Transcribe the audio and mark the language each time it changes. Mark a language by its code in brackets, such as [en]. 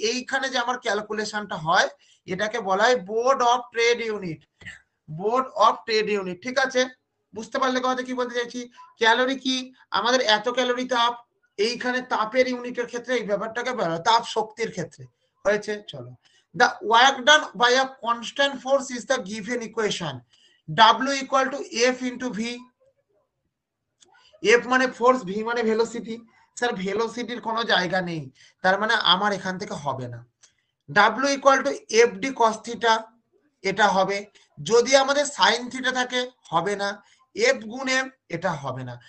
[bn] এইখানে যে আমার ক্যালকুলেশনটা হয়, এটাকে বলা হয় board of trade unit. Board of trade unit. ঠিক আছে, বুঝতে পারলে কথা কি বলতে চাইছি? ক্যালোরি কি? আমাদের এত ক্যালোরি তাপ। এইখানে তাপের ইউনিটের ক্ষেত্রে এই ব্যাপারটাকে বলা হয় তাপ শক্তির ক্ষেত্রে। হয়েছে, চলো। [en] The work done by a constant force is the given equation. W equal to F into V. [bn] F মানে ফোর্স, V মানে ভেলোসিটি। স্যার ভেলোসিটির কোনো জায়গা নেই, তার মানে আমার এখান থেকে হবে না। W equal to F D cos theta, এটা হবে। যদি আমাদের সাইন থিটা থাকে হবে না, এফ গুণ এম, এটা হবে না।